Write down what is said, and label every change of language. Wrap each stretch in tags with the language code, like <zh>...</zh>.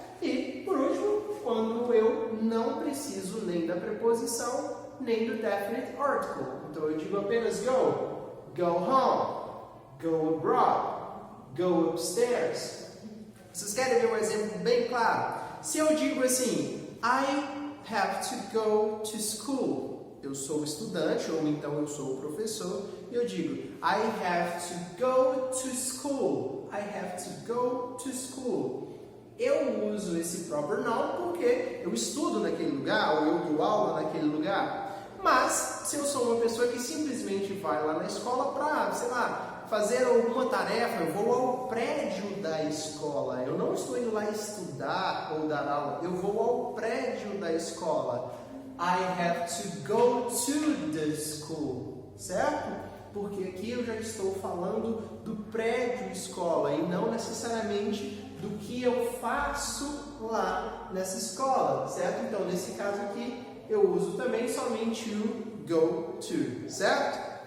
<pt>E, por último, quando eu não preciso nem da preposição, nem do definite article. Então, eu digo apenas</pt> <en>go home, go abroad, go upstairs.</en> <pt>Vocês querem ver um exemplo bem claro? Se eu digo assim,</pt> <en>I have to go to school.</en> <pt>Eu sou estudante, ou então eu sou o professor, e eu digo,</pt> <en>I have to go to school. I have to go to school.</en> <pt>Eu uso esse proper noun porque eu estudo naquele lugar, ou eu dou aula naquele lugar. Mas, se eu sou uma pessoa que simplesmente vai lá na escola para, sei lá, fazer alguma tarefa, eu vou ao prédio da escola. Eu não estou indo lá estudar ou dar aula, eu vou ao prédio da escola.</pt> <en>I have to go to the school, certo?</en> <pt>Porque aqui eu já estou falando do prédio escola e não necessariamente do que eu faço lá nessa escola, certo? Então, nesse caso aqui, eu uso também somente o go to, certo?</pt>